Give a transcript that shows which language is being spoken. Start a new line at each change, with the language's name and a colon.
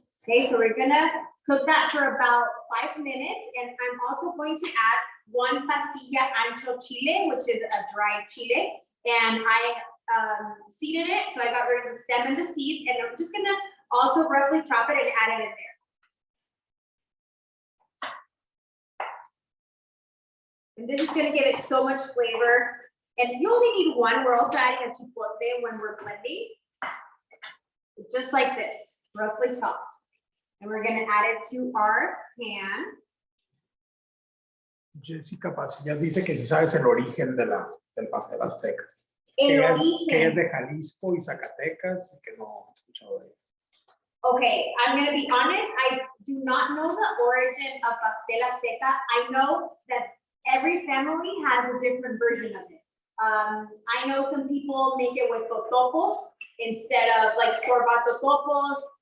English: Okay, so we're gonna cook that for about 5 minutes, and I'm also going to add 1 pasilla ancho chile, which is a dried chile, and I seeded it, so I got rid of the stem and the seeds, and I'm just gonna also roughly chop it and add it in there. And this is gonna give it so much flavor, and you only need 1. We're also adding a chipotle when we're blending, just like this, roughly chopped. And we're going to add it to our pan.
Spanish: Jessica Pasillas dice que si sabes el origen del pastel azteca. El que origen. Es de Jalisco y Zacatecas, y que no he escuchado de él.
English: Okay, I'm going to be honest. I do not know the origin of pastel azteca. I know that every family has a different version of it. I know some people make it with totopos instead of like store-bought totopos.